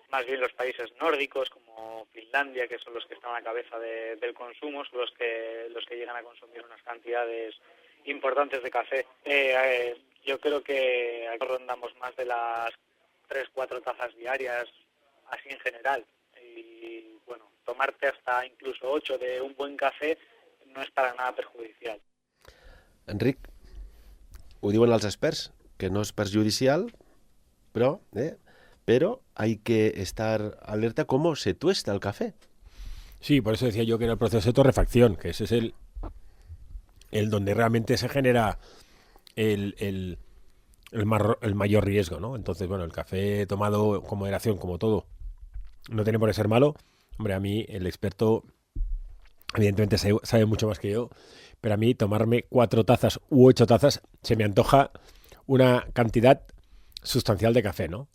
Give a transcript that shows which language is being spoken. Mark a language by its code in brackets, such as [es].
[es] Más bien los países nórdicos, como Finlandia, que son los que están a la cabeza del consumo, son los que llegan a consumir unas cantidades importantes de café. Yo creo que aquí rondamos más de las 3-4 tazas diarias, así en general. Y bueno, tomarte hasta incluso 8 de un buen café no es para nada perjudicial. Enric, [ca] ho diuen els experts, que no és perjudicial, [es] pero hay que estar alerta cómo se tuesta el café. Sí, por eso decía yo que era el proceso de torrefacción, que ese es el donde realmente se genera el mayor riesgo, ¿no? Entonces, bueno, el café tomado con moderación, como todo, no tiene por qué ser malo. Hombre, a mí el experto evidentemente sabe mucho más que yo, pero a mí tomarme 4 tazas u 8 tazas se me antoja una cantidad sustancial de café, ¿no?